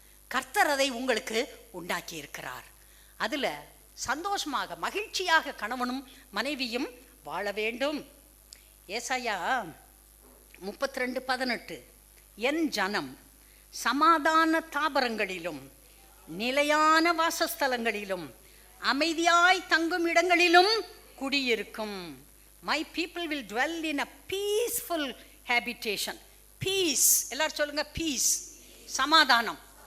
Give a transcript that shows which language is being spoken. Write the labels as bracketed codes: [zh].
[ta] கர்த்தர் அதை உங்களுக்கு உண்டாக்கி இருக்கிறார். அதில் சந்தோஷமாக மகிழ்ச்சியாக கணவனும் மனைவியும் வாழ வேண்டும். ஏசாயா 32:18, என் ஜனம் சமாதான தாபரங்களிலும் நிலையான வாசஸ்தலங்களிலும் அமைதியாய் தங்கும் இடங்களிலும் குடியிருக்கும். [en] My people will dwell in a peaceful habitation. [ta] Peace, எல்லாரும் சொல்லுங்க, பீஸ், சமாதானம்.